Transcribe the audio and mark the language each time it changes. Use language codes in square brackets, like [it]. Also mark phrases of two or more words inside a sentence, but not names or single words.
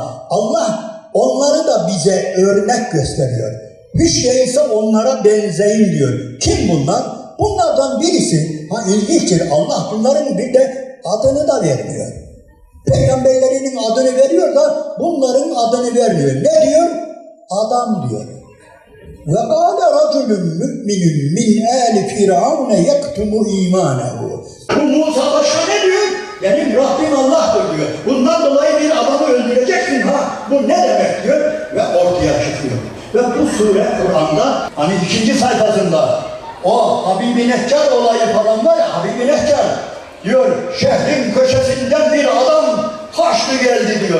[tr] Allah onları da bize örnek gösteriyor. Hiç değilse onlara benzeyin diyor. Kim bunlar? Bunlardan birisi, ilginçtir, Allah bunların bir de adını da vermiyor. Peygamberlerinin adını veriyor da bunların adını vermiyor. Ne diyor? Adam diyor. [ar] وَقَالَ رَجُلٌ مُؤْمِنٌ مِنْ آلِ فِرْعَوْنَ يَكْتُمُ اِيمَانَهُ. [tr] Bu Musa başka ne diyor? Benim Rabbim Allah'tır diyor. Bundan dolayı bir adamı öldüreceksin bu ne demek diyor ve ortaya çıkıyor. Ve bu sure Kur'an'da hani 2. sayfasında o Habibi Neccar olayı falan var ya, Habibi Neccar diyor, şehrin köşesinden bir adam kaçtı geldi diyor.